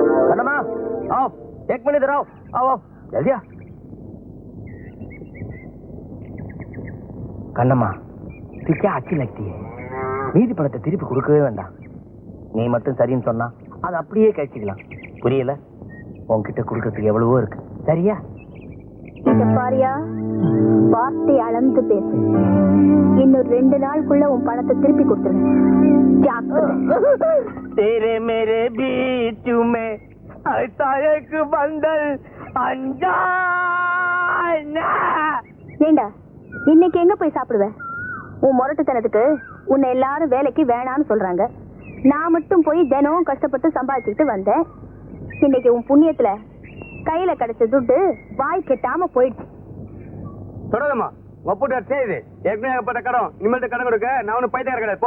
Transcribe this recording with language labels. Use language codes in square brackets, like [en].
[hi] கண்ணம்மா आओ, 1 मिनट इधर आओ. आओ जल्दी आ. கண்ணம்மா तू क्या अच्छी लगती है? [ta] மீதி பணத்தை திருப்பி கொடுக்கவே வேண்டாம். நீ மட்டும் சரின்னு சொன்னா அது அப்படியே கழிச்சுக்கலாம். புரியல? உன்கிட்ட கொடுக்கறதுக்கு எவ்வளவோ இருக்கு. சரியா? இத பாரியா, வார்த்தை அளந்து பேசு. இன்னும் 2 நாளுக்குள்ள உன் பணத்தை திருப்பி கொடுத்துருவேன். [hi] तेरे मेरे बीच में ऐसा एक बंधन अनजाना. [ta] ஏண்டா இன்னைக்கு எங்க போய் சாப்பிடுவ? உன் முரட்டுத்தனத்துக்கு உன்னை எல்லாரும் வேலைக்கு வேணான்னு சொல்றாங்க. நான் மட்டும் போய் தினம் கஷ்டப்பட்டு சம்பாதிச்சுட்டு வந்தேன். இன்னைக்கு உன் புண்ணியத்துல கையில கிடைச்ச துட்டு வாய் கெட்டாம போயிடுச்சு. தொடருமா ஒப்புட்டு செய்து ஏற்கனவே கடன் இனிமேல் கடன் கொடுக்க நான் ஒன்னும் பைத்தியம் கிடையாது.